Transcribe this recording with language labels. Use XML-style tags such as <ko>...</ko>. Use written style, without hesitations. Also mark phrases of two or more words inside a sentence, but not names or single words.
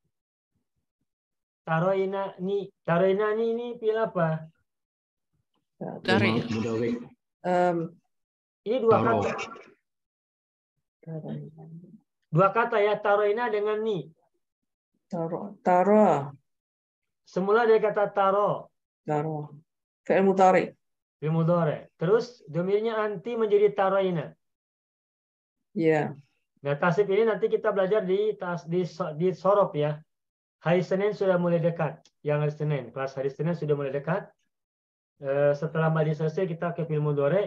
<id>Tarainani ini pil apa? Tarik. Ini dua kata. Dua kata ya, taraina dengan ni. Tara. Semula dari kata taro.</id> <ar>ترى. فعل مضارع. فعل مضارع.</ar> <id>Terus domirnya anti menjadi taraina. Ya. Nah, tasib ini nanti kita belajar di sorof ya. Hari Senin sudah mulai dekat. Yang hari Senin, kelas hari Senin sudah mulai dekat. Setelah madi selesai kita ke</id> <ar>فعل مضارع.</ar>